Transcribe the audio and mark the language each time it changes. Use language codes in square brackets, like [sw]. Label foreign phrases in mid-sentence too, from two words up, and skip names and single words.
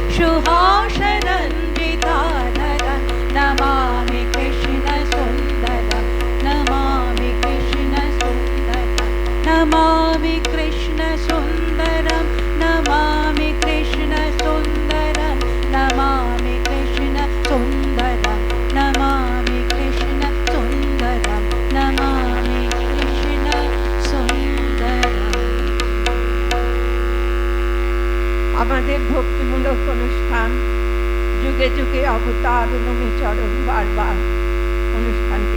[sa] सुहासरञ्जिताधरं नमामि कृष्णसुन्दरं नमामि कृष्णसुन्दरं नमामि कृष्णसुन्दरं नमामि कृष्णसुन्दरं नमामि कृष्णसुन्दरं नमामि कृष्णसुन्दरं नमामि कृष्णसुन्दरम्। [bn] আমাদের ভক্তিমূলক অনুষ্ঠান যুগে যুগে অবতার নমি চরণ বারবার অনুষ্ঠান